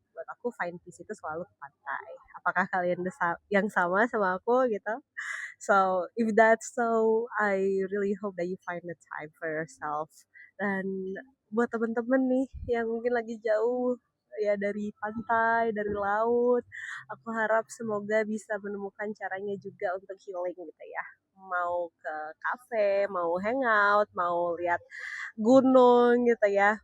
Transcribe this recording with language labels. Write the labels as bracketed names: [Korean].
[Indonesian] Buat aku [English] find peace [Indonesian] itu selalu ke pantai. Apakah kalian yang sama aku gitu? [English] So if that's so, I really hope that you find the time for yourself. [Indonesian] Dan buat temen-temen nih yang mungkin lagi jauh ya dari pantai, dari laut, aku harap semoga bisa menemukan caranya juga untuk healing gitu ya. Mau ke cafe, mau hangout, mau lihat gunung gitu ya.